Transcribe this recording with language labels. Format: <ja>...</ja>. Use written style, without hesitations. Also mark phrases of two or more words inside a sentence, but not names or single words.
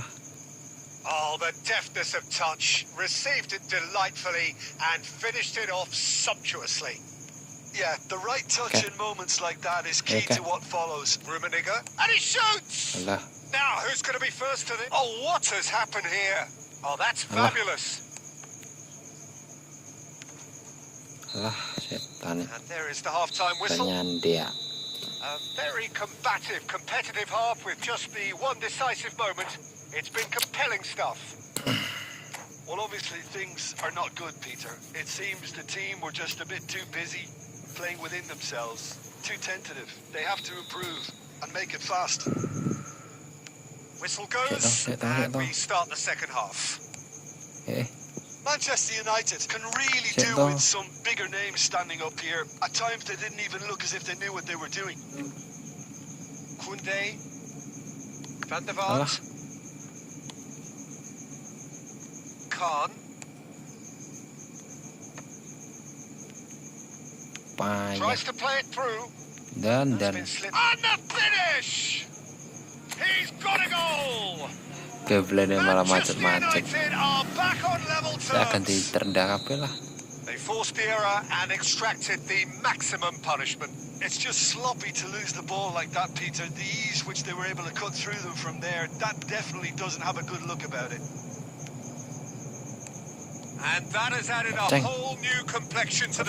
<en>Oh, the deftness of touch. Received it delightfully and finished it off sumptuously. Yeah, the right touch in moments like that is key to what follows. Rummenigge, and he shoots! Alah. Now, who's going to be first to this? Oh, what has happened here? Oh, that's fabulous.</en> <id>Alah, setan.</id> <en>And there is the half-time whistle. Dia. A very combative, competitive half with just the one decisive moment. It's been compelling stuff. Well, obviously things are not good, Peter. It seems the team were just a bit too busy playing within themselves. Too tentative. They have to improve and make it fast. Whistle goes, and we start the second half. Manchester United can really do with some bigger names standing up here. At times they didn't even look as if they knew what they were doing. Koundé. Van der Vaart. Khan. Tries to play it through. Dan. And the finish! He's got a goal!</en> <id>Kevlennya malah macet-macet.</id> <en>United are back on level</en> <id>Saya akan</id> <en>terms.</en> <id>ditendang apa lah.</id> <en>They forced the error and extracted the maximum punishment. It's just sloppy to lose the ball like that, Peter. The ease which they were able to cut through them from there, that definitely doesn't have a good look about it. And that has added a whole new complexion to the</en>